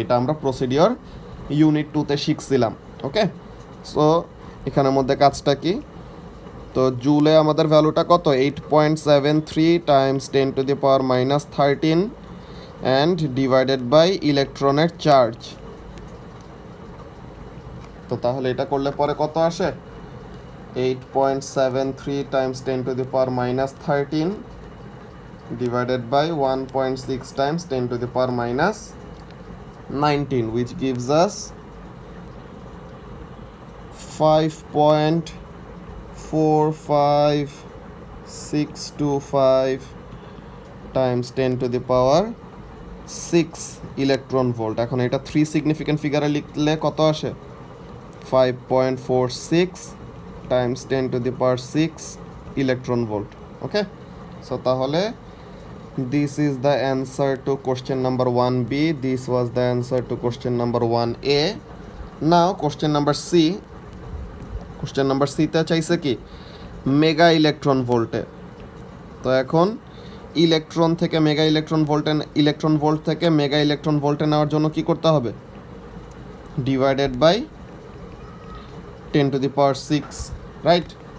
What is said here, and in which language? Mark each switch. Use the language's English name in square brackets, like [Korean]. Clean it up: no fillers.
[Bangla] এটা আমরা procedure unit 2-তে শিখছিলাম। ওকে, so এখানের মধ্যে কাজটা কি? তো জুলে আমাদের ভ্যালুটা কত? 8.73 [English] times 10 to the power minus 13 and divided by [Bangla] ইলেকট্রনের চার্জ তো তাহলে এটা করলে পরে কত আসে? [English] 8.73 times 10 to the power minus 13 divided by 1.6 times 10 to the power minus 19, which gives us 5.45625 times 10 to the power 6 electron volt. [Bangla] এখন এটা 3 সিগনিফিক্যান্ট ফিগারে লিখলে কত আসে? [English] 5.46 times 10 to the power 6 electron volt. Okay, so তাহলে this is the answer to question number 1b. This was the answer to question number 1a. Now question number c. question number c [Bangla] তে চাইছে কি mega electron ভোল্টে। তো এখন electron থেকে mega electron ভোল্টে, electron volt থেকে মেগা ইলেকট্রন ভোল্টে নেওয়ার জন্য কি করতে হবে? [English] Divided by 10 to the power 6, right?